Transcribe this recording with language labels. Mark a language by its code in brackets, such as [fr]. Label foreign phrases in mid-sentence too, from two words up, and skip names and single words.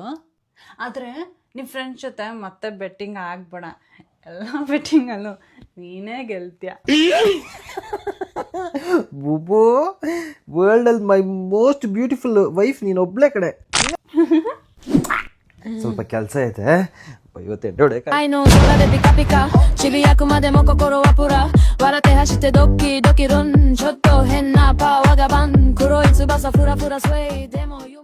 [kn] ಆದರೆ ನಿಮ್ಮ ಫ್ರೆಂಡ್ಸ್ ಜೊತೆ ಮತ್ತೆ ಬೆಟ್ಟಿಂಗ್ ಆಗ್ಬೇಡ. ಎಲ್ಲ ಬೆಟ್ಟಿಂಗಲ್ಲೂ ನೀನೇ ಗೆಲ್ತೀಯ. ಬೂಬು, ವರ್ಲ್ಡಲ್ಲಿ [en] my most beautiful wife [kn] ನೀನು ಒಬ್ಳೆ ಕಡೆ. ಸ್ವಲ್ಪ ಕೆಲಸ ಐತೆ, [ja] 愛の空でピカピカ散りゆくまでも心はプラ笑って走ってドキドキルンちょっと変なパワーがバン黒い翼フラフラスウェイでも